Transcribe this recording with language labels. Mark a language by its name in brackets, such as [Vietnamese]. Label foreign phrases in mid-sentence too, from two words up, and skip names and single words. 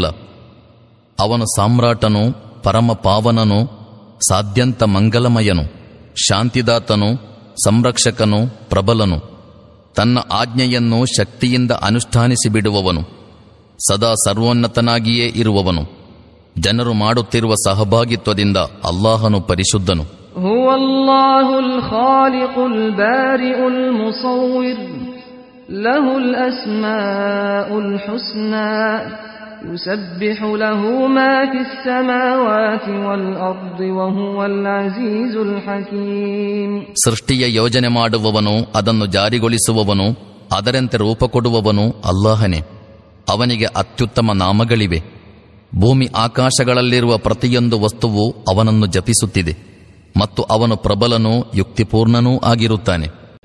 [Kannada] ಅವನು ಸಾಮ್ರಾಟನು, ಪರಮ ಪಾವನನು, ಸಾಧ್ಯಂತ ಮಂಗಲಮಯನು, ಶಾಂತಿದಾತನು, ಸಂರಕ್ಷಕನು, ಪ್ರಬಲನು, ತನ್ನ ಆಜ್ಞೆಯನ್ನು ಶಕ್ತಿಯಿಂದ ಅನುಷ್ಠಾನಿಸಿಬಿಡುವವನು, ಸದಾ ಸರ್ವೋನ್ನತನಾಗಿಯೇ ಇರುವವನು. ಜನರು ಮಾಡುತ್ತಿರುವ ಸಹಭಾಗಿತ್ವದಿಂದ ಅಲ್ಲಾಹನು ಪರಿಶುದ್ಧನು. [Arabic] هو الله الخالق البارئ المصور له الأسماء الحسنى يسبح له ما في السماوات والأرض وهو العزيز الحكيم. [Kannada] ಸೃಷ್ಟಿಯ ಯೋಜನೆ ಮಾಡುವವನು, ಅದನ್ನು ಜಾರಿಗೊಳಿಸುವವನು, ಅದರಂತೆ ರೂಪ ಕೊಡುವವನು ಅಲ್ಲಾಹನೇ. ಅವನಿಗೆ ಅತ್ಯುತ್ತಮ ನಾಮಗಳಿವೆ. ಭೂಮಿ ಆಕಾಶಗಳಲ್ಲಿರುವ ಪ್ರತಿಯೊಂದು ವಸ್ತುವು ಅವನನ್ನು ಜಪಿಸುತ್ತಿದೆ ಮತ್ತು ಅವನು ಪ್ರಬಲನೂ ಯುಕ್ತಿಪೂರ್ಣನೂ ಆಗಿರುತ್ತಾನೆ.